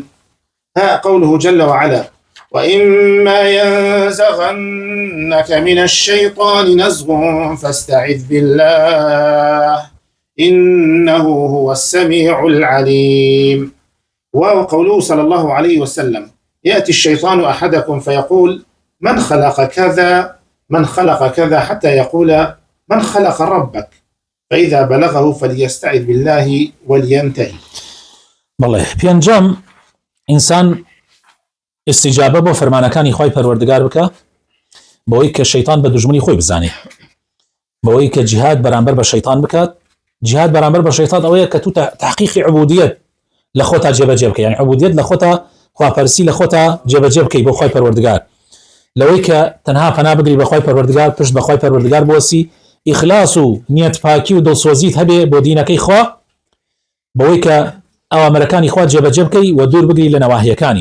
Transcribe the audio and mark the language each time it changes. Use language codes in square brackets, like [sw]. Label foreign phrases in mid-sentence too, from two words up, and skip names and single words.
[ar] ها قوله جل وعلا: وإما ينزغنك من الشيطان نزغ فاستعذ بالله إنه هو السميع العليم. وقوله صلى الله عليه وسلم: يأتي الشيطان أحدكم فيقول: من خلق كذا من خلق كذا، حتى يقول: من خلق ربك؟ فإذا بلغه فليستعذ بالله ولينتهي. [ckb] بەڵێ پێنجەم ئینسان استیجابە بۆ فەرمانەکانی خۆی پەروەردگار بکە بەوەی کە شەیطان بە دوژمنی خۆی بزانێ، بەوەی کە جیهاد بەرامبەر بە شەیطان بکات. جیهاد بەرامبەر بە شەیطان ئەوەیە کە تو تحقیقی عبودیەت لە خۆتا جێبەجێ بکەی، یعنی عبودیەت لە خۆتا، خواپەرسی لە خۆتا جێبەجێ بکەی بۆ خۆی پەروەردگار، لەوەی کە تەنها پەنا بگری بە خۆی پەروەردگار، پشت بە خۆی پەروەردگار بوەسی، ئیخلاس و نیەت پاکی و دڵسۆزیت هەبێ بۆ دینەکەی خوا، بەوەی کە ئەوامرەکانی خوا جێبەجێ بکەی و دوور بگری لە نەواهیەکانی.